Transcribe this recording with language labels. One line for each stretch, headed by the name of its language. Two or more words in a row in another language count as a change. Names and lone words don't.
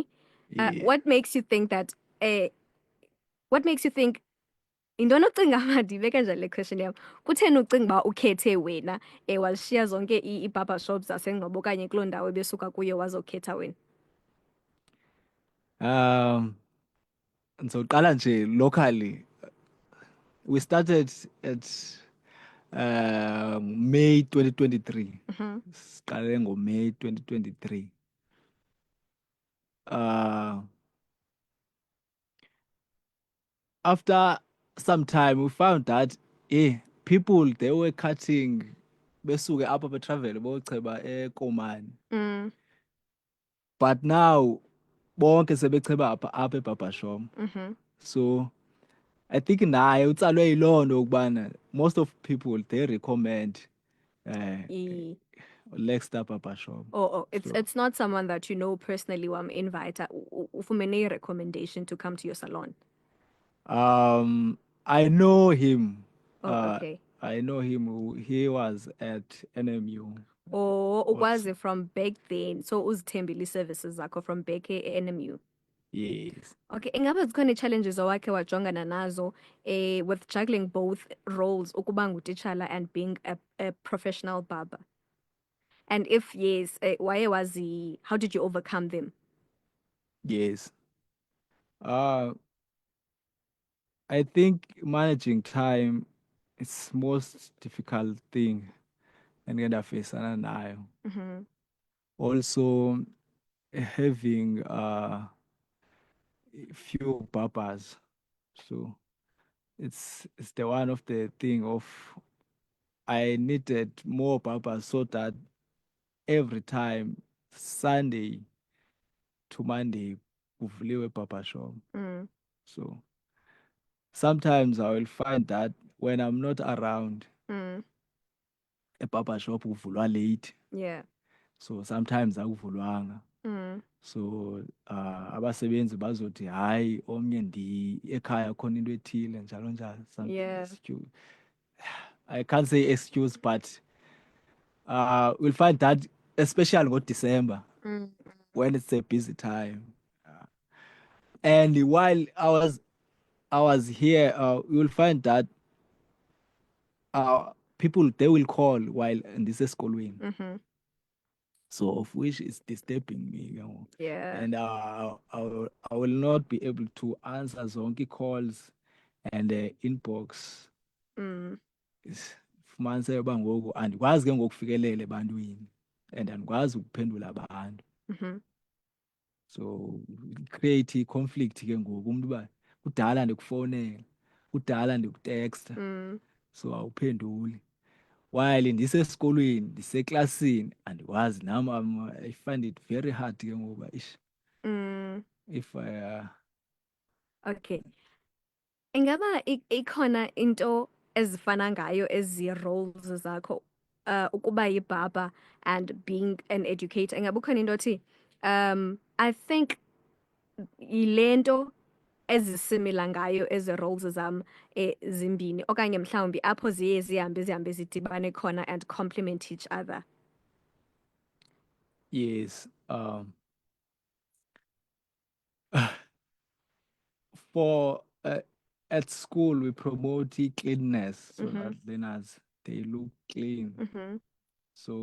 English: What makes you think that what makes you think
Xhosa: intoni ocinga uba ndibeke njani le question yam kutheni ucinga uba ukhethe wena wazishiya zonke ii-
English: barber shops
Xhosa: zaseNgcobo okanye kuloo ndawo ebesuka kuyo wazokhetha wena? Ndizoqala nje locally.
English: We started at May 2023.
Xhosa: Siqale ngoMay 2023.
English: After some time we found that people they were cutting
Xhosa: besuke apha betravel bocheba eKomani.
English: But now
Xhosa: bonke sebecheba apha eBarber Shop.
English: So I think
Xhosa: naye utsalwe yiloo nto ukubana
English: most of people they recommend Lexstar Barber Shop. It's not someone that you know personally invite ufumene recommendation to come to your salon. I know him. Okay. I know him. He was at NMU. Ukwazi from back then. So uzithembile services zakho from back NMU. Yes. Okay, ingabe zikhona challenges owakhe wajongana nazo with juggling both roles ukuba ngutitshala and being a professional barber? And if yes, how did you overcome them? Yes. I think managing time is most difficult thing
Xhosa: endingafeyisana nayo.
English: Also having few barbers. So it's the one of the thing of I needed more barbers so that every time Sunday to Monday kuvuliwe barber shop. So sometimes I will find that when I'm not around, a barber shop kuvulwa late. Yeah. So sometimes akuvulwanga.
Xhosa: So abasebenzi bazothi hayi omnye ekhaya khona into ethile njalo njalo.
English: Yeah. I can't say excuse, but we'll find that especially in December when it's a busy time. And while I was here, you will find that people they will call while in this school. So of which is disturbing me, you know. Yeah. And I will not be able to answer zonke calls and inbox.
Xhosa: Fumanise uba ngoku andikwazi ke ngokufikelela ebantwini and andikwazi ukuphendula abantu.
English: So create conflict
Xhosa: ke ngoku umuntu uba kudala ndikufowunela kudala ndikutexta so awuphenduli while ndisesikolweni ndiseklasini andikwazi nam
English: I find it very hard
Xhosa: ke ngoku if Okay, ingaba ikhona into ezifana ngayo ezi roles zakho ukuba yibaba
English: and being an educator?
Xhosa: Ingaba ukhona into othi
English: I think
Xhosa: yile nto ezisimila ngayo ezi roles zam zimbini okanye mhlawumbi apho zihambe zidibane khona
English: and complement each other? Yes. For at school we promote cleanliness so that learners they look clean.